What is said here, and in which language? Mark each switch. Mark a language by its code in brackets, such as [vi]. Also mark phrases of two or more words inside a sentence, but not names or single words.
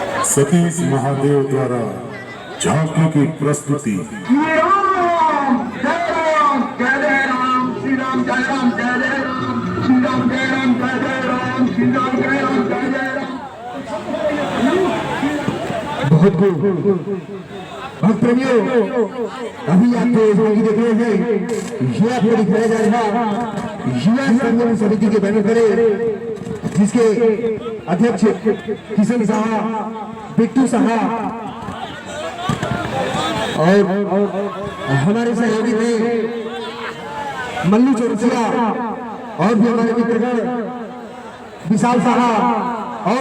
[hi] सतीश महादेव द्वारा झांकी की प्रस्तुति। जय राम जय राम जय राम श्री राम जय राम जय राम श्री राम जय राम जय राम श्री राम जय राम जय राम। बहुत भक्त प्रेमियों, अभी आप जो इसमें देख रहे हैं ये आपको दिखाया जाएगा युवा संगठन समिति के बैनर तले, जिसके अध्यक्ष किशन साहा, बिट्टू साहा और हमारे सहयोगी थे मल्लू चौरसिया और भी हमारे मित्रगण विशाल साहा और